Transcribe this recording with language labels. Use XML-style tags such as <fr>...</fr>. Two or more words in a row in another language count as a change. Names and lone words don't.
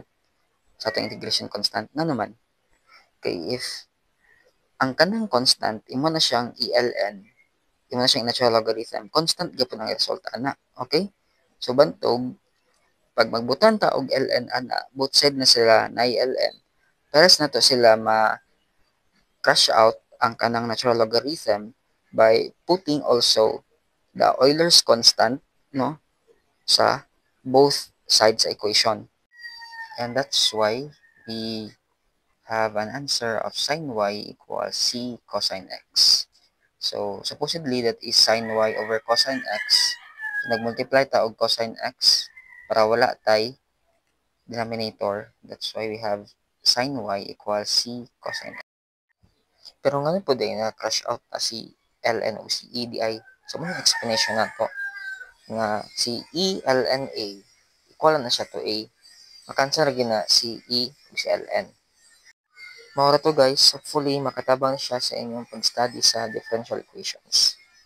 <ceb>Sa atong</ceb> <en>integration constant</en> <ceb>na naman. Okay, if ang kanang constant, imo na siyang i-ln, imo na siyang</ceb> <en>natural logarithm,</en> <ceb>constant gyapon ang resulta ana. Okay? So, bantog, pag magbutan ta og ln ana,</ceb> <en>both side</en> <ceb>na sila na i-ln. Pares na to sila ma-</ceb> <en>crush out</en> <ceb>ang kanang</ceb> <en>natural logarithm by putting also the Euler's constant,</en> <ceb>no, sa</ceb> <en>both sides</en> <ceb>sa equation.</ceb> <en>And that's why we have an answer of sin y equals c cosine x. So, supposedly, that is sin y over cosine x. So,</en> <ceb>nagmultiply ta og cosine x para wala tay denominator.</ceb> <en>That's why we have sin y equals c cosine x.</en> <ceb>Pero nga po din na</ceb> <en>crush out</en> <ceb>na si ln o si e di ay. So, may explanation na to. Nga si e ln a equal na siya to a. Makanswer gina si e ug si ln. Maura to guys, hopefully makatabang siya sa inyong pag-study sa</ceb> <en>differential equations.</en>